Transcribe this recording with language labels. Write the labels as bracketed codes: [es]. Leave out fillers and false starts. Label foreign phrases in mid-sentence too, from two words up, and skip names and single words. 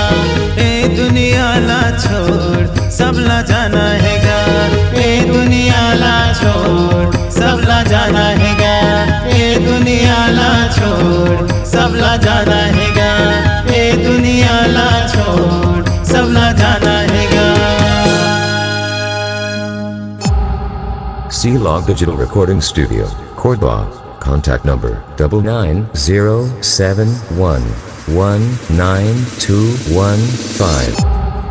[hne] ए दुनिया ला छोड़ सब ला जाना हैगा ए दुनिया ला छोड़ सब ला जाना हैगा ए दुनिया ला छोड़ सब ला जाना हैगा ए दुनिया ला छोड़ सब ला जाना हैगा [en] C-Log Digital Recording Studio, Cordoba. Contact number 99071192115.